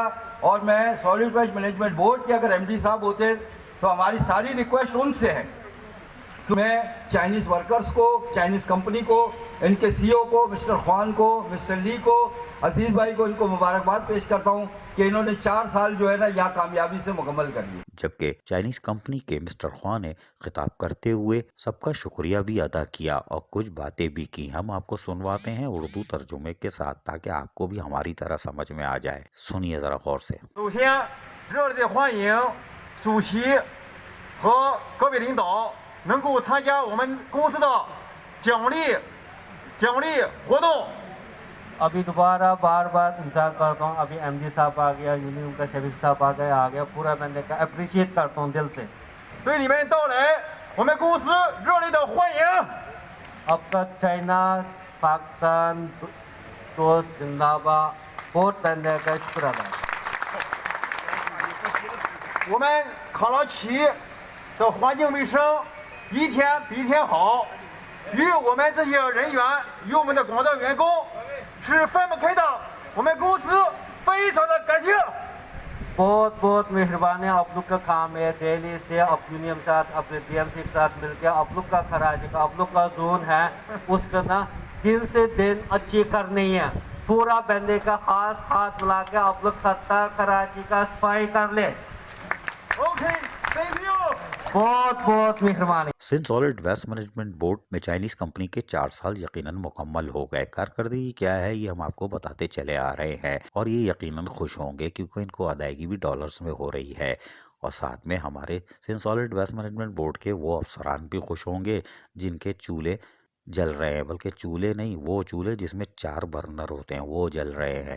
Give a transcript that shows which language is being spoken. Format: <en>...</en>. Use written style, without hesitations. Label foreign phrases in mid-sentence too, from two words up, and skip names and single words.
<ur>اور میں سالڈ ویسٹ مینجمنٹ بورڈ کے اگر ایم ڈی صاحب ہوتے تو ہماری ساری ریکویسٹ ان سے ہے کہ میں</ur> <en>Chinese workers</en> <ur>کو,</ur> <en>Chinese company</en> <ur>کو، ان کے سی ای او کو، مسٹر خان کو، مسٹر لی کو، عزیز بھائی کو، ان کو مبارکباد پیش کرتا ہوں کہ انہوں نے 4 سال جو ہے نا یہاں کامیابی سے مکمل کر لی. جبکہ</ur> <en>Chinese company</en> <ur>کے مسٹر خان نے خطاب کرتے ہوئے سب کا شکریہ بھی ادا کیا اور کچھ باتیں بھی کی. ہم آپ کو سنواتے ہیں اردو ترجمے کے ساتھ، تاکہ آپ کو بھی ہماری طرح سمجھ میں آ جائے. سنیے ذرا غور سے.</ur> <zh>首先，热烈欢迎主席和各位领导能够参加我们公司的奖励活动。</zh> <ur>ابھی دوبارہ بار بار انتظار کرتا ہوں۔ ابھی ایم ڈی صاحب آ گیا، یونین کا شریف صاحب آ گیا، پورا میں نے کا اپریشیئٹ کرتا ہوں دل سے.</ur> <zh>对你们到来，我们公司热烈的欢迎。</zh> <ur>اب تک چائنا، پاکستان دوست زندہ باد، بہت میں نے کا شکر ادا.</ur> <zh>我们康乐区的环境卫生一天比一天好，与我们这些人员与我们的广大员工是分不开的。我们公司非常的感谢。</zh> <ur>بہت بہت مہربانی آپ لوگ کا کام ہے. دہلی سے آپ یونین کے ساتھ اپنے بی ایم سی کے ساتھ مل کر آپ لوگ کا خراج کا آپ لوگ کا زون ہے اس کا نا دن سے دن اچھی کرنی ہے. پورا بندے کا ہاتھ ملا کے آپ لوگ خطہ کراچی کا صفائی کر لے.</ur> <en>OK， thank you。</en> <ur>بہت بہت مہربانی. سندھ سالڈ ویسٹ مینجمنٹ بورڈ میں</ur> <en>Chinese company</en> <ur>کے 4 سال یقیناً مکمل ہو گئے. کارکردگی کیا ہے یہ ہم آپ کو بتاتے چلے آ رہے ہیں اور یہ یقیناً خوش ہوں گے کیونکہ ان کو ادائیگی بھی ڈالرز میں ہو رہی ہے اور ساتھ میں ہمارے سندھ سالڈ ویسٹ مینجمنٹ بورڈ کے وہ افسران بھی خوش ہوں گے جن کے چولہے جل رہے ہیں، بلکہ چولہے نہیں، وہ چولہے جس میں 4 برنر ہوتے ہیں وہ جل رہے ہیں.</ur>